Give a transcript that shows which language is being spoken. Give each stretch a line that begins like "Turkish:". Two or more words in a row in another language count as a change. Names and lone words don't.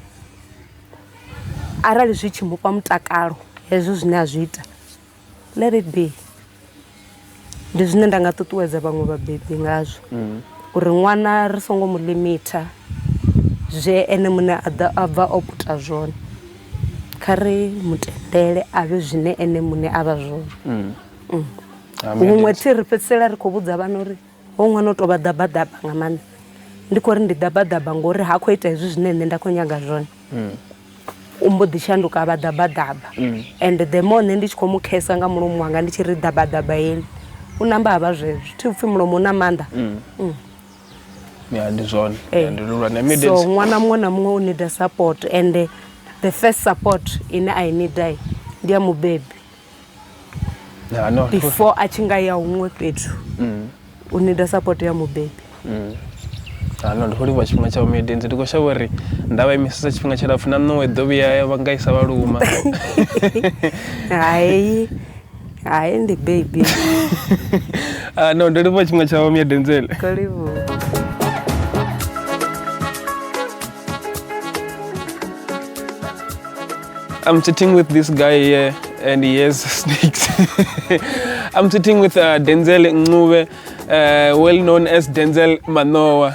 Venda: arali zwi tshi mufha mutakalo hezwo zwine a zwi ita
English: let it be
Venda: ndi zwine nda nga ṱuṱuwedza vhaṅwe vhabebi ngazwo uri ṅwana ri songo mu limita zwe ene muṋe a bva o puta zwone kha ri mutendele a vhe zwine ene muṋe a vha zwone huṅwe thi ri fhedzisela ri khou vhudza vhana uri ho ṅwana o tou vha ḓabaḓaba nga maanḓa ndi khou ri ndi ḓabaḓaba ngori ha khou ita hezwi zwine nṋe nda khou nyaga zwone u mbo ḓi shanduka vha ḓabaḓaba
English: and the more
Venda: nṋe ndi tshi khou mu khesa nga mulomo wanga ndi tshi ri ḓabaḓaba heḽi u namba havha zwezwo thi upfhi mulomo una maanḓa ndi zwone so ṅwana muṅwe na muṅwe u
English: need support and the first support
Venda: ine
English: I need
Venda: ndi ya mubebi before a tshi nga ya huṅwe fhethu u
English: need support
Venda: ya mubebi ndi khou livha tshifhinga tsha umedenzi ndi khou shavha uri nda vha imisesa tshifhinga tshilapfu na nṋe ḓo vhuya vha nga isa vhaluma hayi ndi baby no ndo livha tshifhinga tsha umedenzi
English: I'm sitting with this guy here and he has snakes. I'm sitting with Denzel Ncube, well known as Denzel Manoa.